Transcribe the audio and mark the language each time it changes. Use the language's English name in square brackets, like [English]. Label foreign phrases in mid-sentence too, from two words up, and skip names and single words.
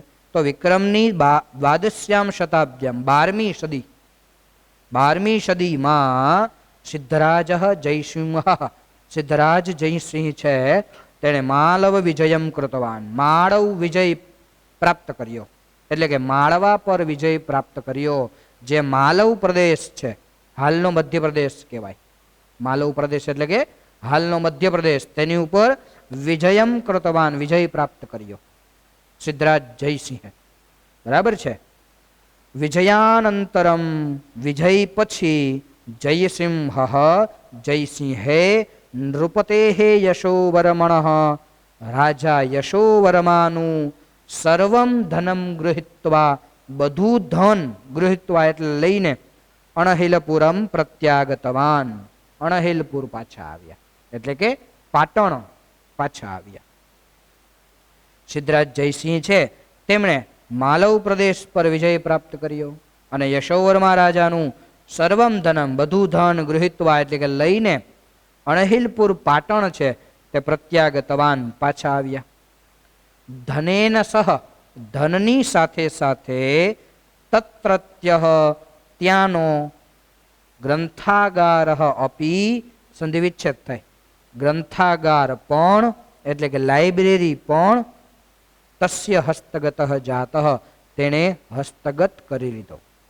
[Gujarati] તો વિક્રમની [Sanskrit] द्वादश्यां शताब्द्यां [Gujarati] 12મી સદીમાં સિદ્ધરાજ જયસિંહ, સિદ્ધરાજ જયસિંહ છે તેણે [Sanskrit] मालव विजयं कृतवान, [Gujarati] માળવ વિજય પ્રાપ્ત કર્યો, એટલે કે માળવા પર વિજય પ્રાપ્ત કર્યો। જે માલવ પ્રદેશ છે, હાલનો મધ્ય પ્રદેશ કહેવાય, માલવ પ્રદેશ એટલે કે હાલનો મધ્ય પ્રદેશ, તેની ઉપર [Sanskrit] विजयं कृतवान, [Gujarati] વિજય પ્રાપ્ત કર્યો સિદ્ધરાજ જયસિંહ। બરાબર છે। વિજયાનંતરમ, વિજય પછી જયસિંહ જયસિંહે [Sanskrit] नृपतेः यशोवर्मणः [Gujarati] રાજા યશોવર્માનુ [Sanskrit] सर्वं धनं गृहीत्वा, [Gujarati] બધુ ધન ગૃહીત્વા એટલે લઈને [Sanskrit] अणहिलपुरम प्रत्यागतवान, [Gujarati] અણહિલપુર પાછા આવ્યા, એટલે કે પાટણ પાછા આવ્યા। સિદ્ધરાજ જયસિંહ છે તેમણે માલવ પ્રદેશ પર વિજય પ્રાપ્ત કર્યો અને યશોવર્મા રાજાનુ [Sanskrit] सर्वं धनम, [Gujarati] બધુ ધન ગૃહીત્વા એટલે કે લઈને અણહિલપુર પાટણ છે તે પ્રત્યાગતવાન પાછા આવ્યા। [Sanskrit] धनेन सह, [Gujarati] ધનની સાથે સાથે તત્રત્યઃ ત્યાનો [Sanskrit] ग्रंथागारः अपि, [Gujarati] સંધિ વિચ્છેદ થાય, ગ્રંથાગાર પણ એટલે કે લાઇબ્રેરી પણ [Sanskrit] तस्य हस्तगतः जातः, [Gujarati] તેણે હસ્તગત કરી લીધો।